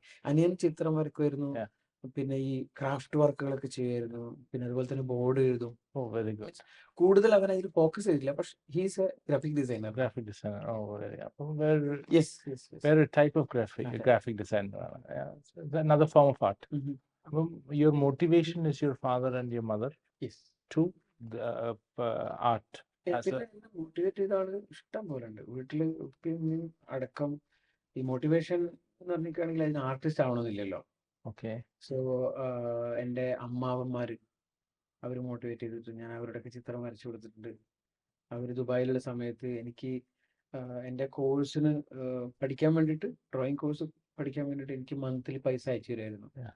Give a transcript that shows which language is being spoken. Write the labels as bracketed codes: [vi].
[ml] അനിയൻ ചിത്രം വരക്കുമായിരുന്നു, പിന്നെ ഈ ക്രാഫ്റ്റ് വർക്കുകളൊക്കെ ചെയ്യുമായിരുന്നു, പിന്നെ അതുപോലെ തന്നെ ബോർഡ് എഴുതും. [en] Very good. [ml] കൂടുതൽ അവൻ അതിൽ ഫോക്കസ് ചെയ്തില്ല, പക്ഷെ [en] He's a graphic designer. [ml] അപ്പം വേറെ ടൈപ്പ് ഓഫ് ഗ്രാഫിക് ഡിസൈനർ ആണ്. [en] another form of art. അപ്പം your motivation is your father and your mother to the art. [ml] Motivate ചെയ്ത ആള് ഇഷ്ടം പോലെ ഉണ്ട് വീട്ടില്, അടക്കം. ഈ മോട്ടിവേഷൻ എന്ന് പറഞ്ഞിട്ടാണെങ്കിൽ അതിന് ആർട്ടിസ്റ്റ് ആവണമെന്നില്ലല്ലോ. [en] Okay. [ml] സോ എൻ്റെ അമ്മാവന്മാര് അവർ മോട്ടിവേറ്റ് ചെയ്തിട്ട് ഞാൻ അവരുടെയൊക്കെ ചിത്രം വരച്ചു കൊടുത്തിട്ടുണ്ട്. അവർ ദുബായിലുള്ള സമയത്ത് എനിക്ക് എൻ്റെ കോഴ്സിന് പഠിക്കാൻ വേണ്ടിയിട്ട്, ഡ്രോയിങ് കോഴ്സ് പഠിക്കാൻ വേണ്ടിയിട്ട് എനിക്ക് മന്ത്ലി പൈസ അയച്ചു തരുമായിരുന്നു.